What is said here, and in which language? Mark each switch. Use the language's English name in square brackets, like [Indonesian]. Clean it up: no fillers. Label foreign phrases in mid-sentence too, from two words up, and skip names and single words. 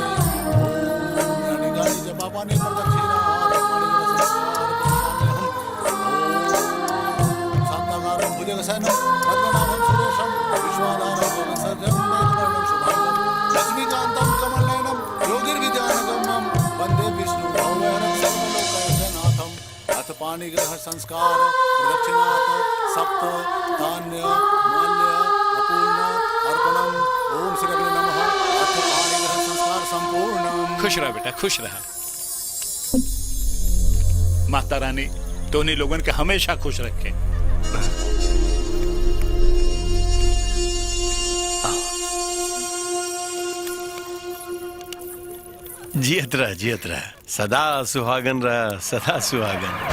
[Sanskrit] ओम यानि गानि जपापानि प्रदक्षिणा शान्ताकारं भुजगशयनं पद्मनाभं सुरेशं विश्वाधारं गगनसर्जं मेघवर्णं शुभांगं लक्ष्मीकान्तं कमलनयनं योगिर्विद्यानगम्यं वन्दे विष्णु भवनं सर्वलोकैकनाथम्। अथ पाणिग्रह संस्कार प्रदक्षिणात् सप्त धान्य माल्य अपूर्ण अर्पणम्। ओम श्री अग्नि नमः। अथ पाणिग्रह संस्कार संपूर्णम्। [Bhojpuri] खुश रहा बेटा खुश रहा। माता रानी दोनों लोगों के हमेशा खुश रखे। जियत रह सदा सुहागन रह सदा सुहागन।